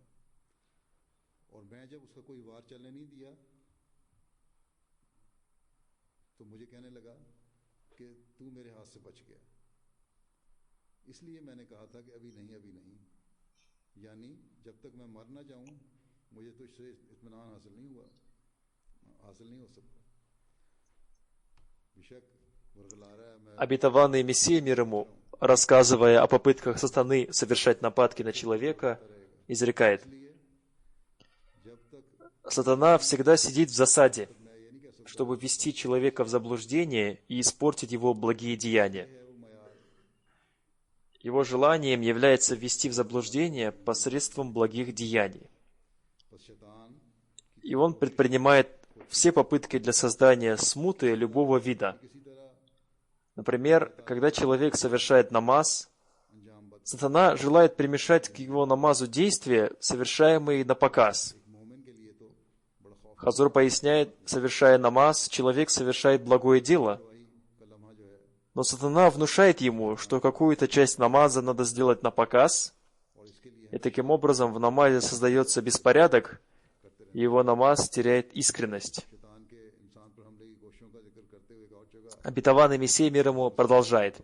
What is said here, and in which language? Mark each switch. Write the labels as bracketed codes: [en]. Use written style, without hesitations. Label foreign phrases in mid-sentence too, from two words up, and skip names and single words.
[ur] اور میں جب اس کا کوئی وار چلنے نہیں دیا تو مجھے کہنے لگا کہ تو میرے ہاتھ سے بچ گیا، اس لیے میں نے کہا تھا کہ ابھی نہیں، یعنی جب تک میں مر نہ جاؤں مجھے تو اس سے اطمینان حاصل نہیں ہو سکتا. بےشک ورغلارا میں [ru] Обетованный Мессия мир ему, рассказывая о попытках сатаны совершать нападки на человека, изрекает: [ur] اس لیے جب تک [ru] «Сатана всегда сидит в засаде, [ur] میں یہ نہیں کہہ سکتا [ru] чтобы ввести человека в заблуждение и испортить его благие деяния. [ur] ہے وہ معیار [ru] Его желанием является ввести в заблуждение посредством благих деяний. [ur] بس شیطان [ru] И он предпринимает все попытки для создания смуты любого вида. [ur] کسی طرح [ru] Например, когда человек совершает намаз, [ur] انجام بد [ru] сатана желает примешать к его намазу действия, совершаемые на показ. [ur] ایک مومن کے لیے تو بڑا خوف [ru] Хазур поясняет, совершая намаз, человек совершает благое дело, [ur] کا لمحہ جو ہے [ru] Но сатана внушает ему, что какую-то часть намаза надо сделать на показ, и таким образом в намазе создается беспорядок, и его намаз теряет искренность. Обетованный Мессия мир ему продолжает.